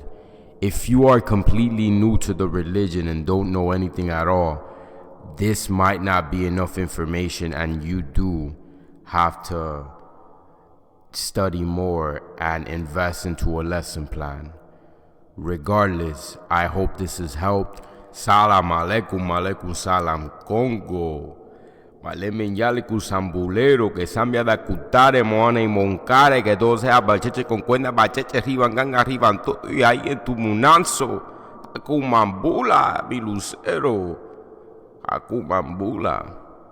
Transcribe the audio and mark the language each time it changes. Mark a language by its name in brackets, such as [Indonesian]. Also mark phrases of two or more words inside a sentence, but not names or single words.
[English] If you are completely new to the religion and don't know anything at all, this might not be enough information, and you do have to study more and invest into a lesson plan. Regardless, I hope this has helped. [Arabic] سلام عليكم، عليكم سلام Congo. [Kongo] Malemen yaliku sambulero, [Spanish] que sambia da cutare, moane y moncare, que todo sea bacheche con cuerda, bacheche, riban, ganga, riban, todo y ahí en tu munanzo. Akumambula, mi lucero. Akumambula.